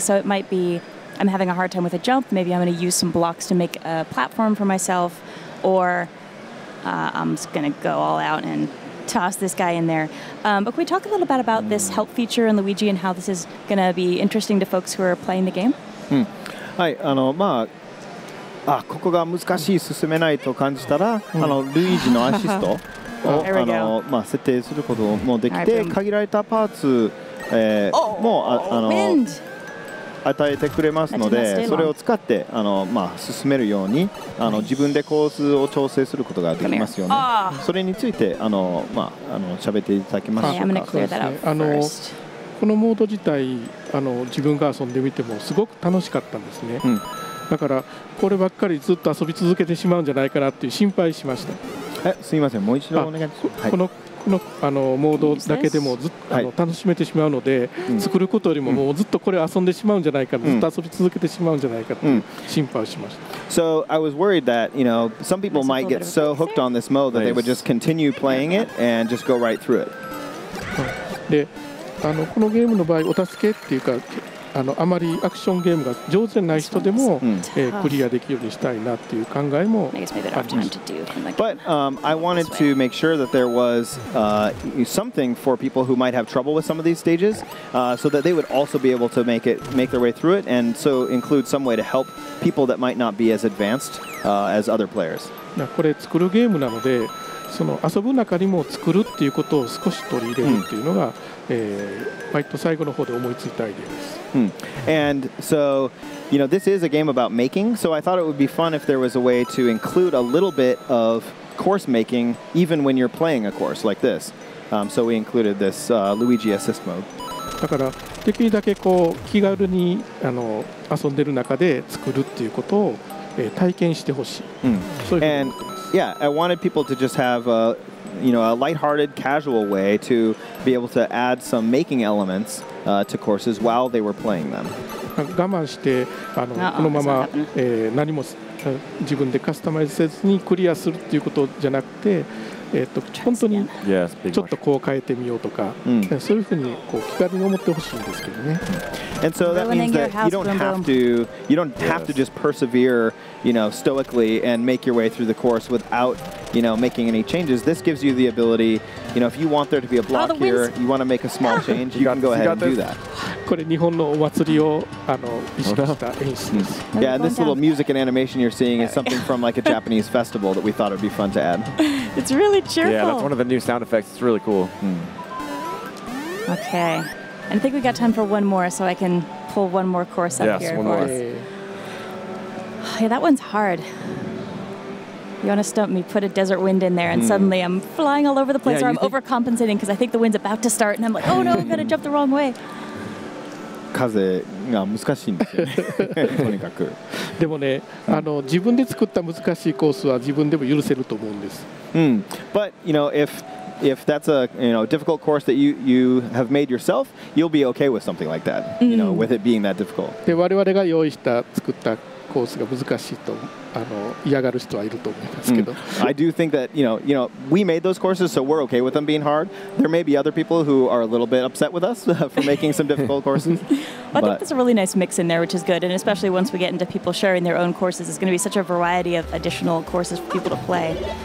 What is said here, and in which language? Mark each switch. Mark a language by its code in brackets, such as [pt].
[en] So it might be I'm having a hard time with a jump. Maybe I'm going to use some blocks to make a platform for myself. Or I'm just going to go all out and toss this guy in there. But can we talk a little bit about this help feature in Luigi and how this is going to be interesting to folks who are playing the game? [ja] はい、ここが難しい進めないと感じたら、ルイージのアシストを設定することもできて、限られたパーツも与えてくれますので、それを使って進めるように自分でコースを調整することができますよね。それについて喋っていただけますでしょうか。このモード自体自分が遊んでみてもすごく楽しかったんですね。だからこればっかりずっと遊び続けてしまうんじゃないかなっていう心配しました。すみません、もう一度お願いします。このモードだけでもずっと楽しめてしまうので、作ることよりももうずっとこれ遊んでしまうんじゃないか、ずっと遊び続けてしまうんじゃないかと心配をしました。 [en] So I was worried that some people might get so hooked on this mode that they would just continue playing it and just go right through it. [ja] で、このゲームの場合お助けっていうかあまりアクションゲームが上手じゃない人でも、クリアできるようにしたいなっていう考えもあります。 [en] But I wanted to make sure that there was something for people who might have trouble with some of these stages, so that they would also be able to make their way through it, and so include some way to help people that might not be as advanced as other players. [ja] これ作るゲームなので、その遊ぶ中にも作るっていうことを少し取り入れるっていうのが、割と最後の方で思いついたアイデアです。 [en] And so, this is a game about making, so I thought it would be fun if there was a way to include a little bit of course making even when you're playing a course like this. So we included this Luigi Assist mode. [ja] だからできるだけこう気軽に遊んでる中で作るっていうことを、体験してほしい。そういう [en] And yeah, I wanted people to just have a lighthearted, casual way to be able to add some making elements to courses while they were playing them. [ja] 我慢してこのまま、何も自分でカスタマイズせずにクリアするっていうことじゃなくて、本当にちょっとこう変えてみようとか、そういうふうにこう気軽に思ってほしいんですけどね。 [en] And so that means that you don't have to just persevere, stoically and make your way through the course without, making any changes. This gives you the ability, if you want there to be a block here, you want to make a small change, you can go ahead and do that. [ja] これ日本のお祭りを意識した演出です。 [en] Yeah, and this little music and animation you're seeing is something from like a Japanese festival that we thought it would be fun to add. It's really cheerful. Yeah, that's one of the new sound effects. It's really cool. Okay. And I think we got time for one more, so I can pull one more course up here. Yes, one more. Yeah, that one's hard. You want to stump me, put a desert wind in there, and suddenly I'm flying all over the place, or I'm overcompensating because I think the wind's about to start, and I'm like, oh no, I'm going to jump the wrong way. [ja] 風が難しいんですよね。とにかく。でもね、自分で作った難しいコースは自分でも許せると思うんです。 [en] But if that's a difficult course that you have made yourself, you'll be okay with something like that. With it being that difficult. [ja] で我々が用意した作ったコースが難しいと嫌がる人はいると思いますけど。 [en] I do think that we made those courses, so we're okay with them being hard. There may be other people who are a little bit upset with us for making some difficult courses. Well, I think there's a really nice mix in there, which is good, and especially once we get into people sharing their own courses, it's going to be such a variety of additional courses for people to play.